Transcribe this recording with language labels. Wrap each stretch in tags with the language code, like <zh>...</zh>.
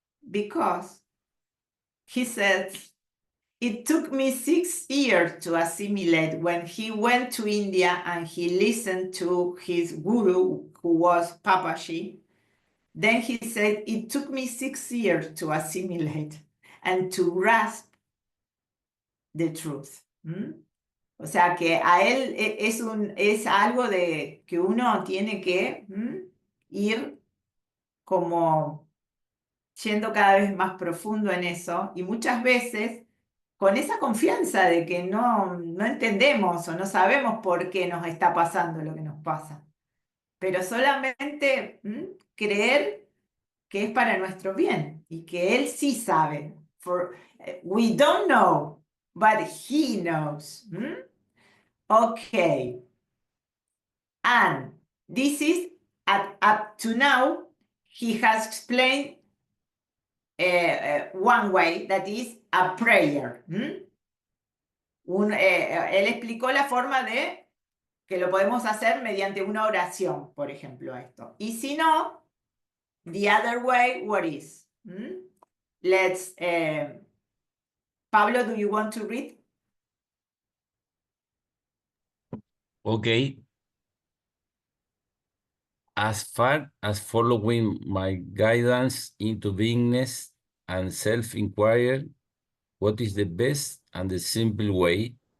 <en>Because he says, it took me 6 years to assimilate when he went to India and he listened to his guru, who was Papaji. Then he said, it took me 6 years to assimilate and to grasp the truth.</en> <es>O sea que a él es algo de que uno tiene que ir como yendo cada vez más profundo en eso, y muchas veces con esa confianza de que no entendemos o no sabemos por qué nos está pasando lo que nos pasa, pero solamente creer que es para nuestro bien y que él sí sabe.</es> <en>We don't know, but he knows. Okay. And this is, up to now, he has explained one way, that is a prayer.</en> <es>Él explicó la forma de que lo podemos hacer mediante una oración, por ejemplo, esto. Y si no,</es> <en>the other way, what is? Let's, Pablo, do you want to read? Okay. As far as following my guidance into beingness and self-inquiry, what is the best and the simple way?</en>